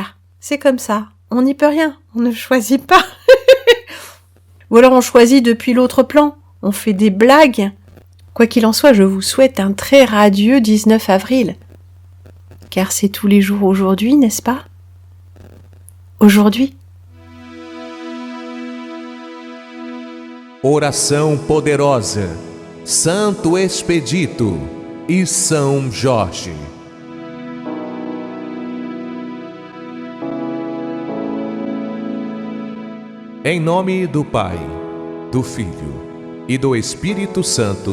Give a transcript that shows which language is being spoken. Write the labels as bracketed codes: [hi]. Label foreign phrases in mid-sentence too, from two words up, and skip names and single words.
[fr] C'est comme ça. On n'y peut rien. On ne choisit pas. Ou alors on choisit depuis l'autre plan. On fait des blagues. Quoi qu'il en soit, je vous souhaite un très radieux 19 avril. Car c'est tous les jours aujourd'hui, n'est-ce pas? Aujourd'hui. [pt] Oração poderosa, Santo Expedito e São Jorge. Em nome do Pai, do Filho e do Espírito Santo.